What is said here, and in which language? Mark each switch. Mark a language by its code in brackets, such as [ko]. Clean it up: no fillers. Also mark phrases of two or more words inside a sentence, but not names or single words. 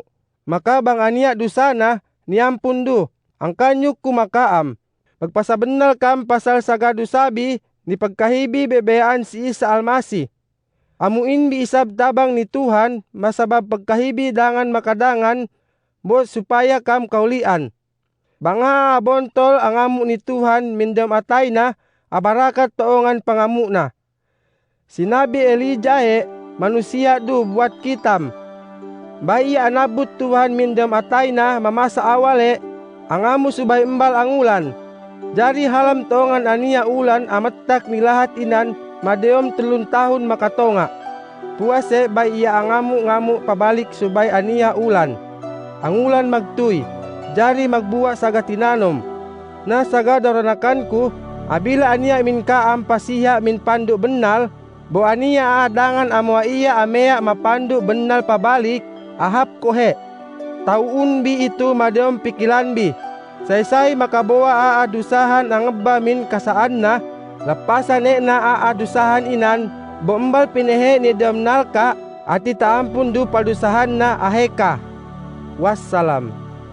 [ssb] Maka bang ania dusana, niampun du. Ang kanyuk kumakaam. Magpasabenal kam pasal sagadu sabi, ni pagkahibi bebeyaan si Isa Almasi. Amuin bi isab tabang ni Tuhan, masabab pagkahibi dangan makadangan, bo supaya kam kaulian. Banga abontol ang amu ni Tuhan mindam atay na, abarakat toongan pangamu na. Sinabi Elijah manusia du buat kitam. Bayi anabut Tuhan mindam atay na mamasa awale, ang amu subay embal ang ulan. Jari halam toongan ania ulan amatak nilahat inan, madeom 3 tahun makatonga. Puase bay iya ang ngamu pabalik subay ania ulan. Ang ulan magtuy, jari magbuwa saga tinanom. Na saga daranakan ko, abila ania min kaam pasiha min pandu benal, bo ania adangan amwa iya amea mapandu benal pabalik, ahap kohe. Tauun bi itu madeom pikilan bi. Say makabawa aadusahan ang eba min kasaan na, lapasan na aadusahan inan, bombal pinehe ni demnal ka, ati taampun du padusahan na aheka. Wassalam.